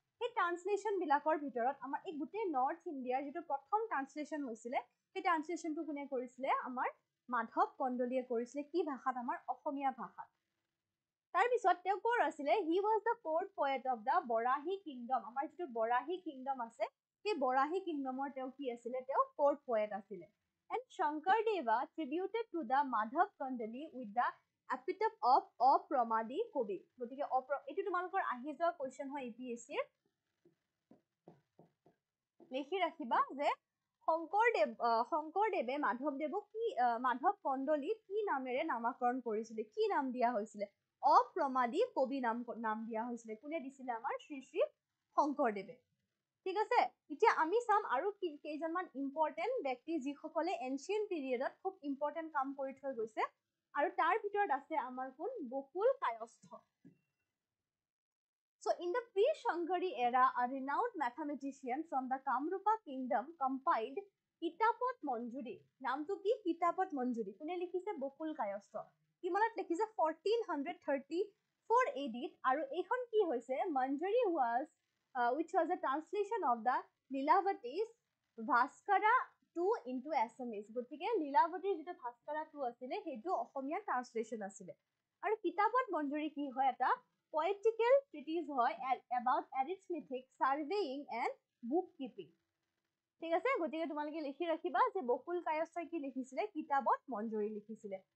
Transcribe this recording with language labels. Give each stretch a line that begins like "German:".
Assamese: সেই ট্ৰান্সলেশ্যন বিলাকৰ ভিতৰত আমাৰ এই গোটেই নৰ্থ ইণ্ডিয়াৰ যিটো প্ৰথম ট্ৰান্সলেশ্যন হৈছিলে সেই ট্ৰান্সলেশ্যনটো কোনে কৰিছিলে আমাৰ মাধৱ কন্দলীয়ে কৰিছিলে। কি ভাষাত আমাৰ অসমীয়া ভাষাত। তাৰপিছত তেওঁ ক'ৰ আছিলে
English: He was the court poet of the Borahi kingdom.
Assamese: আমাৰ যিটো বৰাহী কিংডম আছে সেই বৰাহী কিংডমৰ তেওঁ কি আছিলে তেওঁ কোৰ্ট পয়েট আছিলে।
English: And Shankardev tributed to the Madhav Kandali with the epithet of Apramadi Kavi.
Assamese: গতিকে এইটো তোমালোকৰ আহি যোৱা কোৱেশ্চন হয় APSCৰ। লিখি ৰাখিবা যে শংকৰদেৱে মাধৱদেৱক মাধৱ কন্দলী কি নামেৰে নামাকৰণ কৰিছিলে, কি নাম দিয়া হৈছিলে অপ্ৰমাদী কবি নাম দিয়া হৈছিলে। কোনে দিছিলে আমাৰ শ্ৰী শ্ৰী শংকৰদেৱে। ঠিক আছে, এতিয়া আমি চাম আৰু কেইজনমান ইম্পৰ্টেণ্ট ব্যক্তি যিসকলে এনচিয়েন্ট পিৰিয়ডত খুব ইম্পৰ্টেণ্ট কাম কৰি থৈ গৈছে। আৰু তাৰ ভিতৰত আছে আমাৰ কোন বকুল কায়স্থ।
English: So in the pre-Shankari era, a renowned mathematician from the Kamrupa kingdom compiled Kitapot Manjuri.
Assamese: নামটো কি কিতাপত মঞ্জুৰি। কোনে লিখিছে বকুল কায়স্থ। কিমানত লিখিছে 1434 AD আৰু এইখন কি হৈছে মঞ্জুৰি
English: which was a translation of the Lilavati's Bhaskara 2 into Assamese.
Assamese: গতিকে লীলাৱতীৰ যিটো ভাস্কৰা 2 আছিলে সেইটো অসমীয়া ট্ৰান্সলেশ্যন আছিলে। আৰু কিতাপত মঞ্জুৰি কি হয় এটা
English: poetical treatise
Assamese: হয়
English: about arithmetic, surveying and bookkeeping.
Assamese: ঠিক আছে, গতিকে তোমালোকে লিখি ৰাখিবা যে বকুল কায়স্থই কি লিখিছিলে কিতাপত মঞ্জুৰি লিখিছিলে।